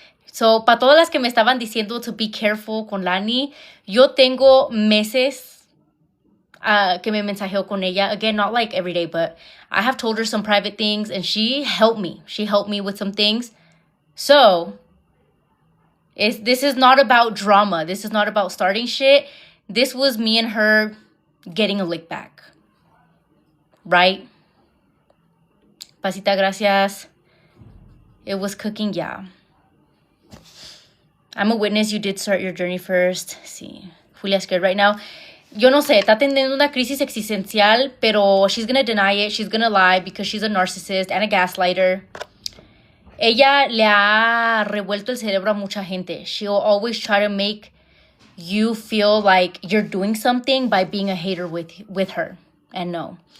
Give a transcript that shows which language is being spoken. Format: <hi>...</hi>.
<es>So, para todas las que me estaban diciendo</es> <en>to be careful</en> <es>con Lani, yo tengo meses que me mensajeo con ella.</es> <en>Again, not like every day, but I have told her some private things and she helped me. She helped me with some things. So, this is not about drama. This is not about starting shit. This was me and her getting a lick back. Right? Pasita, gracias. It was cooking, yeah. I'm a witness. You did start your journey first. Sí. Julia's scared right now.</en> <es>Yo no sé, está teniendo una crisis existencial, pero</es> <en>she's gonna deny it. She's gonna lie because she's a narcissist and a gaslighter.</en> <es>Ella le ha revuelto el cerebro a mucha gente.</es> <en>She'll always try to make you feel like you're doing something by being a hater with her. And no.</en>